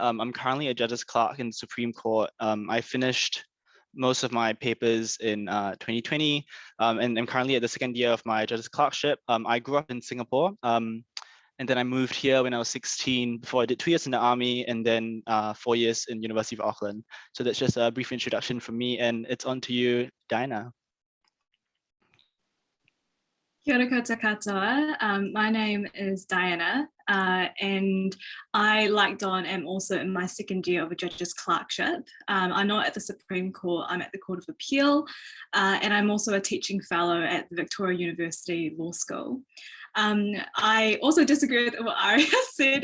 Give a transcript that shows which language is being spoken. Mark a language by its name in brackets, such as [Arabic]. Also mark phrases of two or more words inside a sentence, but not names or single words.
[English] I'm currently a Judge's Clerk in the Supreme Court. I finished most of my papers in 2020, and I'm currently at the second year of my Judge's Clerkship. I grew up in Singapore, and then I moved here when I was 16, before I did 2 years in the Army, and then 4 years in University of Auckland. So that's just a brief introduction from me, and it's on to you, Diana. [Māori] Kia ora koutou katoa. [English] My name is Diana, and I, like Don, am also in my second year of a Judge's Clerkship. I'm not at the Supreme Court, I'm at the Court of Appeal, and I'm also a teaching fellow at the Victoria University Law School. I also disagree with what Aria said.